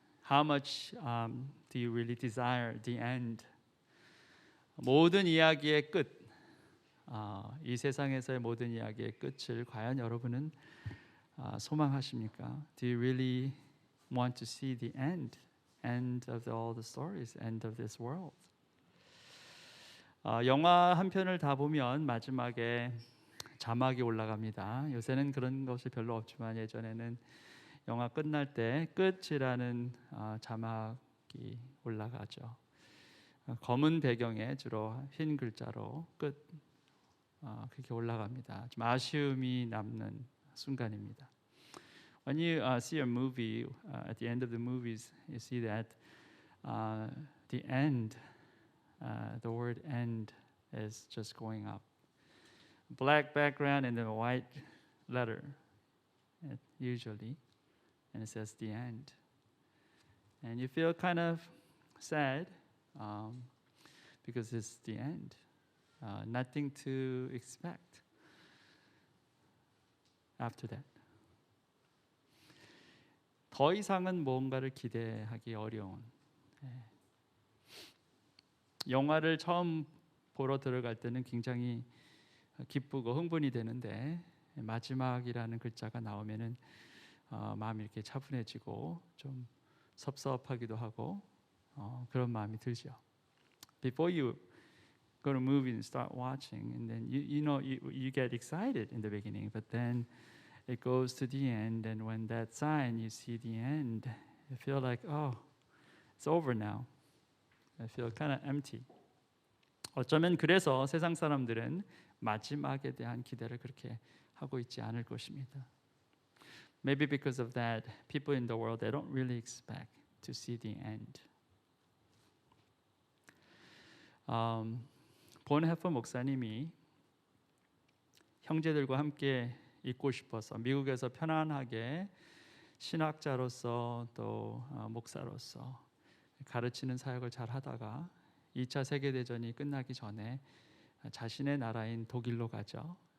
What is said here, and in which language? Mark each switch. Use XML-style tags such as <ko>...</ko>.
<en>How much do you really desire the end?</en> <ko>모든 이야기의 끝, 이 세상에서의 모든 이야기의 끝을 과연 여러분은 소망하십니까?</ko> <en>Do you really want to see the end of all the stories, end of this world?</en> <ko>영화 한 편을 다 보면 마지막에 자막이 올라갑니다. 요새는 그런 것이 별로 없지만 예전에는 영화 끝날 때 끝이라는 자막이 올라가죠. 검은 배경에 주로 흰 글자로 끝 그렇게 올라갑니다. 좀 아쉬움이 남는 순간입니다.</ko> <en>When you see a movie, at the end of the movies, you see that the end, the word end is just going up. Black background and then a white letter, usually, and it says the end. And you feel kind of sad because it's the end. Nothing to expect after that.</en> <ko>더 이상은 뭔가를 기대하기 어려운. 영화를 처음 보러 들어갈 때는 굉장히 기쁘고 흥분이 되는데 마지막이라는 글자가 나오면은 마음이 이렇게 차분해지고 좀 섭섭하기도 하고 그런 마음이 들죠.</ko> <en>Before you go to movie and start watching, and then you get excited in the beginning, but then it goes to the end, and when that sign you see the end, you feel like, oh, it's over now. I feel kind of empty.</en> <ko>어쩌면 그래서 세상 사람들은 마지막에 대한 기대를 그렇게 하고 있지 않을 것입니다.</ko> <en>Maybe because of that, people in the world they don't really expect to see the end.</en> <ko>본해퍼 목사님이 형제들과 함께 있고 싶어서 미국에서 편안하게 신학자로서 또 목사로서 가르치는 사역을 잘 하다가 2차 세계대전이 끝나기 전에 자신의 나라인 독일로 가죠.</ko>